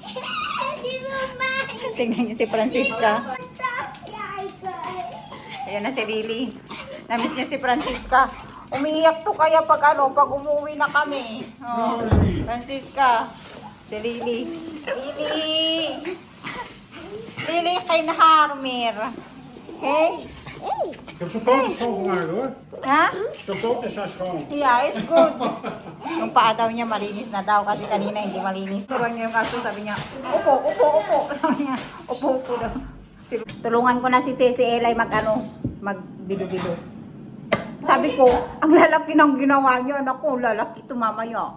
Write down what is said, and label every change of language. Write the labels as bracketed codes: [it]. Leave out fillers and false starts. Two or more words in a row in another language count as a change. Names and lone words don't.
[tl] Tingnan niyo si Francisca. Ayan na si Lily. Namiss niya si Francisca. Umiiyak to kaya pag umuwi na kami. Oh, Francisca. Si Lily. [nl] Lily, geen haar meer. Hey? Ik heb zijn poten schoongemaakt hoor. Ha? Zijn poten zijn schoon. [en] Yeah, it's good. [tl] Yung paa daw niya malinis na daw kasi kanina hindi malinis. Turuan niya yung aso, sabi niya, upo. Sabi niya, upo daw. Tulungan ko na si Sisi Elay magbilo-bilo. Sabi ko, ang lalaki ng ginawa niya, naku, lalaki to mamaya.